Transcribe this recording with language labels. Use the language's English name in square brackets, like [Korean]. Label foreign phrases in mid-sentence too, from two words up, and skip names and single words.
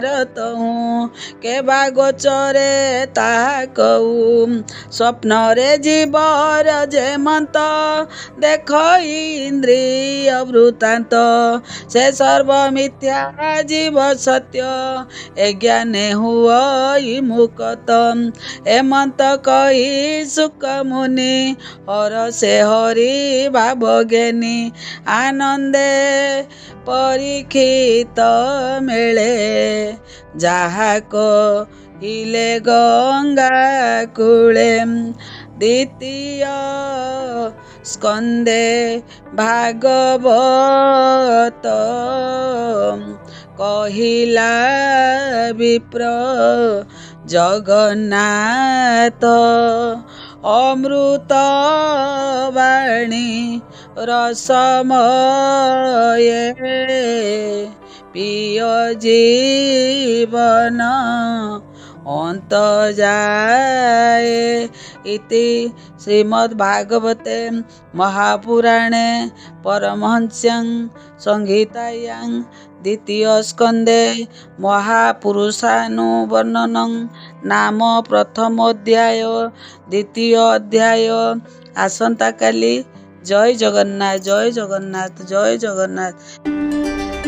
[Odia] ତହୁଁ କେ ଗୋଚରେ ତାହା କହୁ ସ୍ୱପ୍ନ ରେ ଜୀବର ଯେମନ୍ତ ଦେଖ ଇନ୍ଦ୍ରିୟ ବୃତ୍ତାନ୍ତ ସେ ସର୍ବ ମିଥ୍ୟା ଜୀବ ସତ୍ୟ ଏ ଜ୍ଞାନେ ହୁଅ ମୁକ୍ତ ହେମନ୍ତ କହି ସୁଖ ମୁନି ହର ସେ ହରି ଭାବ ଜ୍ଞାନୀ ଆନନ୍ଦେ ପରୀକ୍ଷିତ ମେଳେ ଯାହା କହିଲେ ଗଙ୍ଗା କୂଳେ ଦ୍ୱିତୀୟ ସ୍କନ୍ଦେ ଭାଗବତ କହିଲା ବିପ୍ର ଜଗନ୍ନାଥ ଅମୃତ ବାଣୀ ରସମୟ ପିଅ ଜୀବନ ଅନ୍ତ ଯାଏ [Sanskrit] इति श्रीमद्भागवते महापुराणे परमहंस्यां संहितायां द्वितीय स्कंदे महापुरुषानुवर्णनं नाम प्रथम अध्याय [Odia] ଦ୍ୱିତୀୟ ଅଧ୍ୟାୟ ଆସନ୍ତା କାଲି। ଜୟ ଜଗନ୍ନାଥ ଜୟ ଜଗନ୍ନାଥ ଜୟ ଜଗନ୍ନାଥ।